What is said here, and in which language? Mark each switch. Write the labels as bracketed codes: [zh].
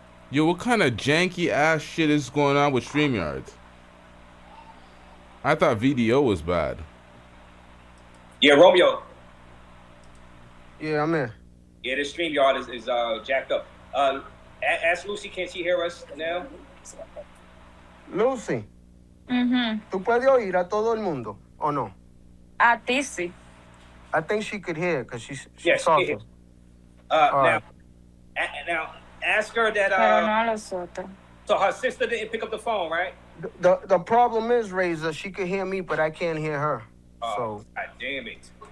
[en] Yo, what kind of janky ass shit is going on with StreamYard? I thought VDO was bad. Yeah, Romeo. Yeah, I'm in. Yeah, the StreamYard is jacked up. Ask Lucy, can she hear us now? [es] Lucy, ¿tú puedes oír a todo el mundo o no? A ti sí. [en] I think she could hear because she's Yes, she talking. can hear. Now, ask her that. [es] Pero no a los otros. [en] So her sister didn't pick up the phone, right? The problem is, Razor, she could hear me, but I can't hear her. So God damn it.